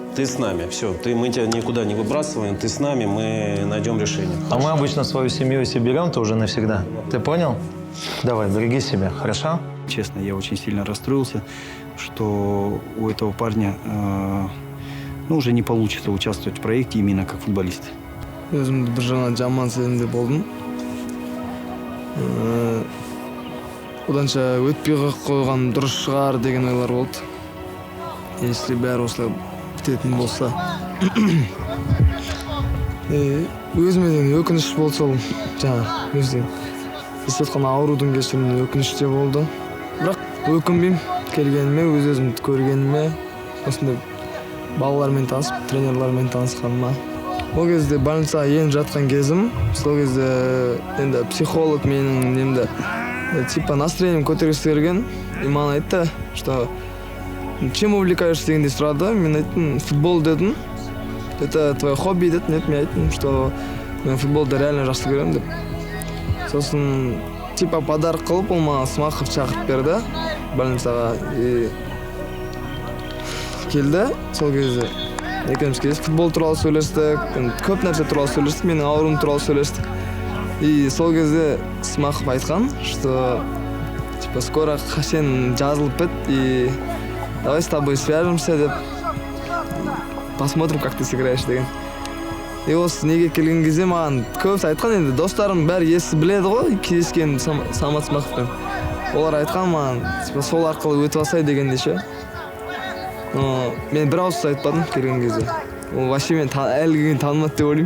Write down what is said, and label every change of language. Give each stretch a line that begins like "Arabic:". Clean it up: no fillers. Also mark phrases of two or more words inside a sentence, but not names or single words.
Russian: Ты с нами, все, мы тебя никуда не выбрасываем, ты с нами, мы найдем решение. А мы обычно свою семью себе берем-то уже навсегда. Ты понял? Давай, береги себя, хорошо? Честно, я очень сильно расстроился, что у этого парня уже не получится участвовать в проекте именно как футболист.
Kazakh: Өзімді бір жағынан жаман сезімде болдым. Оданша өтпей қойған дұрыс шығар деген ойлар болды. Если бәрі осылай бітетін болса. Өзіме деген өкініш болды сол. Жаңа өзім естіп жатқан аурудың кесірінен өкініш те болды. Бірақ өкінбеймін келгеніме, өз-өзімді көргеніме, осындай балалармен танысып, тренерлармен танысқаныма. Ол кезде больницаға еніп жатқан кезім, сол кезде енді психолог менің немді
Russian: типа настроением
Kazakh: көтергісі келген, и маған айтты,
Russian: что чем увлекаешься
Kazakh: дегенде сұрады. Мен айттым, футбол дедім.
Russian: Это твое хобби деді.
Kazakh: Нет, мен айттым, что мен футболды реально жақсы көремін деп. Сосын
Russian: типа подарок
Kazakh: қылып, ол маған Смахов шақырып берді больницаға. Келді, сол кезде екеуміз кездесіп футбол туралы сөйлестік, көп нәрсе туралы сөйлестік, менің ауруым туралы сөйлестік. И сол кезде Смахов айтқан,
Russian: что типа скоро
Kazakh: сен жазылып біт,
Russian: и давай с тобой свяжемся деп, посмотрим, как ты сыграешь деген.
Kazakh: И осы неге келген кезде маған көп айтқан, енді достарым бәрі есі біледі ғой, кездескен Самат Смаховпен. Олар айтқан маған, типа сол арқылы өтіп алсай дегенде ше. мен бір ауыз айтпадым келген кезде. Ол вообще мен әлі келген танымады деп ойлаймын.